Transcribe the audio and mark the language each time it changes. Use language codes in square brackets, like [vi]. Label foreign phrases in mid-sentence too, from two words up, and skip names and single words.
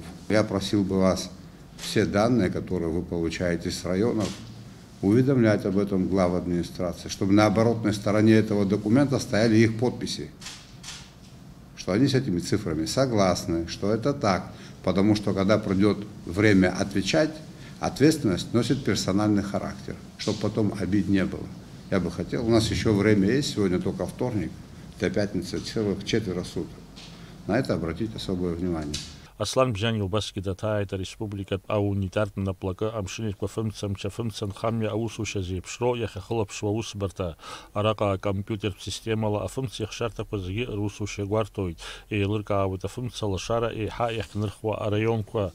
[ru] Я просил бы вас все данные, которые вы получаете с районов, уведомлять об этом глав администрации, чтобы на оборотной стороне этого документа стояли их подписи, что они с этими цифрами согласны, что это так, потому что когда придет время отвечать, ответственность носит персональный характер, чтобы потом обид не было. Я бы хотел, у нас еще время есть, сегодня только вторник, до пятницы целых 4 суток. На это обратить особое внимание. [ab] Аслан Бжьани убасгьы даҭааит ареспубликатә аунитартә наплакы амшынитәқәа фымца-мча-фымцан хамҩа аусушьа зеиԥшроу иахьахылаԥшуа аусбарҭа. Араҟа акомпиутертә системала афымца ихшарҭақәа зегьы русушьа гәарҭоит. Еилыркаауеит афымца алашара еиҳа иахьнырхуа араионқәа.